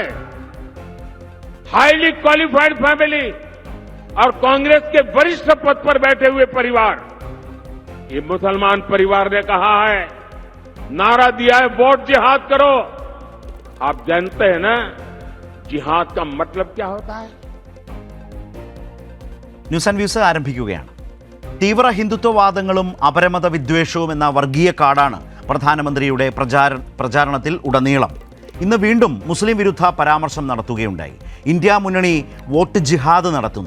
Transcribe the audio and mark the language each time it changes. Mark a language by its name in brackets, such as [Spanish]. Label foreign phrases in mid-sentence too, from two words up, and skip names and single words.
[English] highly qualified family [Hindi] और कांग्रेस के वरिष्ठ पद पर बैठे हुए परिवार, ये मुसलमान परिवार ने कहा है, नारा दिया है वोट जिहाद करो। आप जानते हैं ना जिहाद का मतलब क्या होता है? [Malayalam] ന്യൂസ് ആൻഡ് വ്യൂസ് ആരംഭിക്കുകയാണ്. തീവ്ര ഹിന്ദുത്വവാദങ്ങളും അപരമത വിദ്വേഷവും എന്ന വർഗീയ കാർഡാണ് പ്രധാനമന്ത്രിയുടെ പ്രചാരണത്തിൽ ഉടനീളം. ഇന്ന് വീണ്ടും മുസ്ലിം വിരുദ്ധ പരാമർശം നടത്തുകയുണ്ടായി. ഇന്ത്യ മുന്നണി വോട്ട് ജിഹാദ് നടത്തുന്നു.